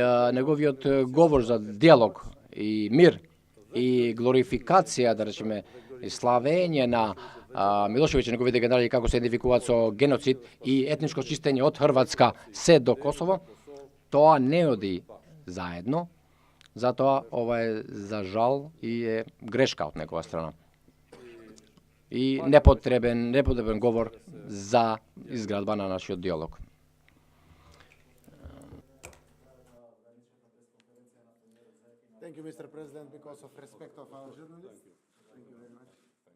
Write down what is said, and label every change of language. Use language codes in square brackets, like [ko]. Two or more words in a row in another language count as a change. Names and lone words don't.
[mk] неговиот говор за диалог и мир и глорификација, да речеме, и славење на Милошевиќ и неговите генерали како се идентификуваат со геноцид и етничко чистење од Хрватска се до Косово, тоа не оди заедно, затоа ова е за жал и е грешка од некоја страна. И непотребен говор за изградба на нашиот диалог. [en] Thank you, Mr. President, because of respect of our journalists. Thank you very much.